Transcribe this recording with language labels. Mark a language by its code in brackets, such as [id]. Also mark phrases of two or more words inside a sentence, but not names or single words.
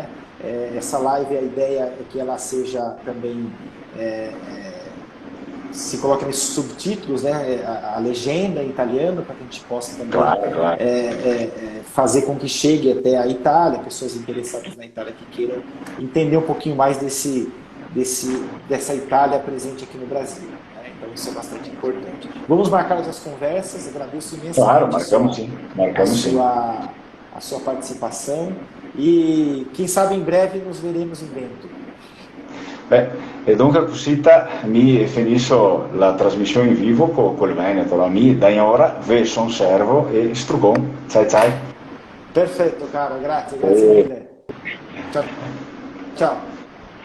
[pt] Essa live, a ideia é que ela seja também se coloca nesses subtítulos, né, a legenda em italiano, para que a gente possa também fazer com que chegue até a Itália, pessoas interessadas na Itália que queiram entender um pouquinho mais dessa Itália presente aqui no Brasil. Né? Então isso é bastante importante. Vamos marcar outras conversas, agradeço imensamente a sua participação e quem sabe em breve nos veremos em Vêneto. [it] E dunque così mi finisco la trasmissione in vivo col Veneto. [vec] Da ora ve son servo e strugon. [it] Ciao. Perfetto, caro, grazie mille. Ciao.